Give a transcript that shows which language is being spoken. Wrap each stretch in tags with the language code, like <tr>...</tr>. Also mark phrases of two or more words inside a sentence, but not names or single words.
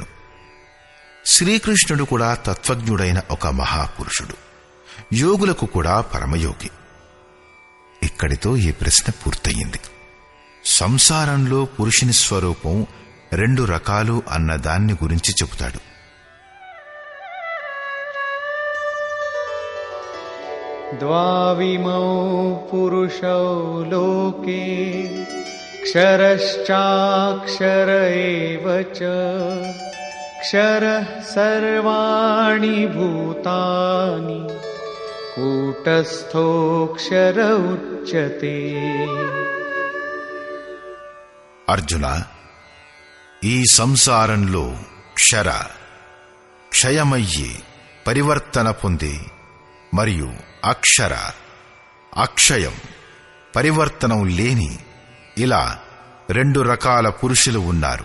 <te>శ్రీకృష్ణుడు కూడా తత్వజ్ఞుడైన ఒక మహాపురుషుడు, యోగులకు కూడా పరమయోగి. ఇక్కడితో ఈ ప్రశ్న పూర్తయింది. సంసారంలో పురుషుని స్వరూపం 2 రకాలు అన్న దాన్ని గురించి చెబుతాడు.</te> <sa>द्वाविमौ पुरुषौ लोके क्षरश्चाक्षर एव च क्षरः सर्वाणि भूतानि कूटस्थोऽक्षर उच्यते.</sa> <te>అర్జున, ఈ సంసారంలో క్షర క్షయమయ్యి పరివర్తన పొంది మరియు అక్షర అక్షయం పరివర్తనం లేని ఇలా 2 రకాల పురుషులు ఉన్నారు.</te>